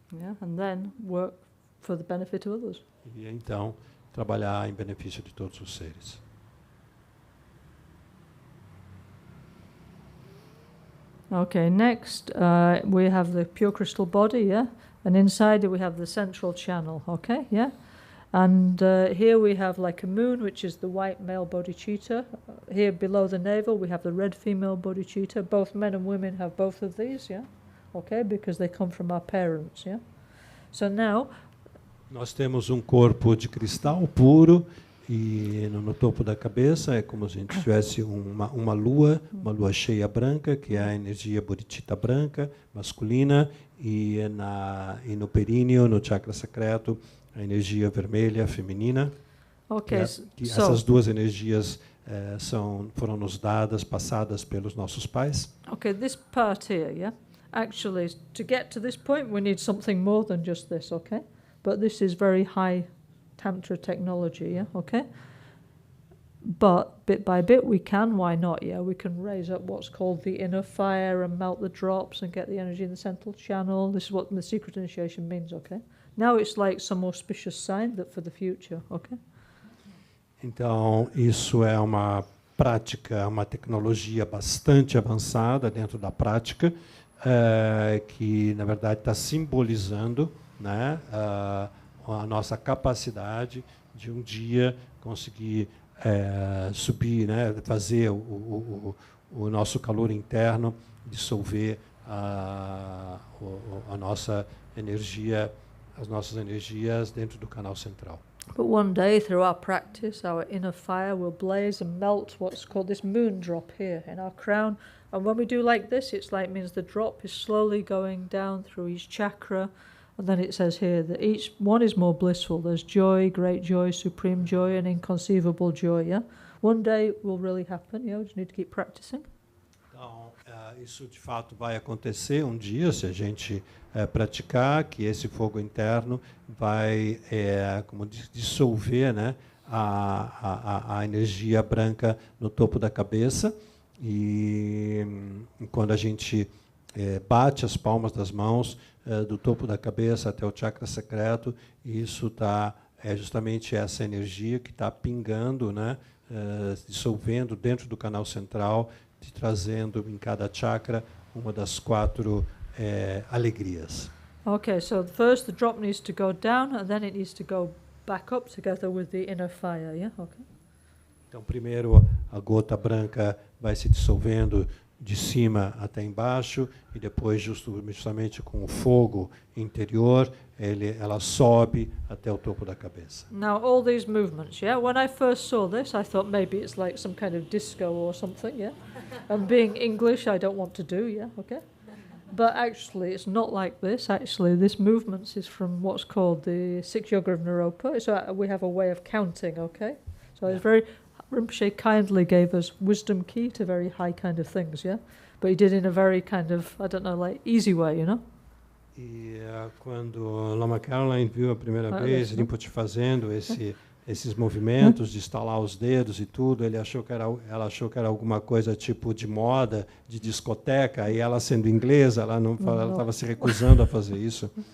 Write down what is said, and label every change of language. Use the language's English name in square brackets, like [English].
[English] Yeah, and then work for the benefit of others. [Portuguese] E então trabalhar em benefício de todos os seres. [English] Okay, next we have the pure crystal body, yeah, and inside it we have the central channel. Okay, yeah, and here we have like a moon, which is the white male bodhicitta. Here below the navel we have the red female bodhicitta. Both men and women have both of these, yeah. Okay, because they come from our parents, yeah. So now. [Portuguese] Nós temos um corpo de cristal puro e no topo da cabeça é como se a gente tivesse uma lua cheia branca, que é a energia bodhicitta branca, masculina, e no períneo, no chakra secreto, a energia vermelha, feminina. [English] Okay, [Portuguese] essas duas energias foram nos passadas pelos nossos pais. [English] Okay, this part here, yeah? Actually, to get to this point, we need something more than just this, okay? But this is very high Tantra technology, yeah, okay? But bit by bit we can, why not, yeah? We can raise up what's called the inner fire and melt the drops and get the energy in the central channel. This is what the secret initiation means, okay? Now it's like some auspicious sign that for the future, okay? [Portuguese] Então, isso é uma prática, uma tecnologia bastante avançada dentro da prática, que, na verdade, está simbolizando, né, a nossa capacidade de um dia conseguir subir, né, fazer o nosso calor interno, dissolver a nossa energia, as nossas energias dentro do canal central. [English] But one day, through our practice, our inner fire will blaze and melt what's called this moon drop here in our crown. And when we do like this, it's like means the drop is slowly going down through each chakra. And then it says here that each one is more blissful. There's joy, great joy, supreme joy, and inconceivable joy. Yeah, one day will really happen. We just need to keep practicing. [Portuguese] Então, isso de fato vai acontecer um dia, se a gente praticar, que esse fogo interno vai como dissolver, né, a energia branca no topo da cabeça. E quando a gente bate as palmas das mãos do topo da cabeça até o chakra secreto, e isso é justamente essa energia que está pingando, né, dissolvendo dentro do canal central, trazendo em cada chakra uma das 4 alegrias. [English] Okay, so first the drop needs to go down, and then it needs to go back up together with the inner fire, yeah? Okay. [Portuguese] Então, primeiro a gota branca vai se dissolvendo de cima até embaixo, e depois, justamente com o fogo interior, ela sobe até o topo da cabeça. [English] Now, all these movements, yeah? When I first saw this, I thought maybe it's like some kind of disco or something, yeah? And being English, I don't want to do, yeah? Okay. But actually, it's not like this. Actually, this movement is from what's called the 6 Yoga of Naropa. So we have a way of counting, okay? So it's very... Rinpoche kindly gave us wisdom key to very high kind of things, yeah? But he did in a very kind of, I don't know, like easy way, you know? [Portuguese] E quando Lama Caroline viu a primeira vez Rinpoche fazendo esses movimentos de estalar os dedos e tudo, ela achou que era alguma coisa tipo de moda, de discoteca, e ela sendo inglesa, ela estava se recusando a fazer isso.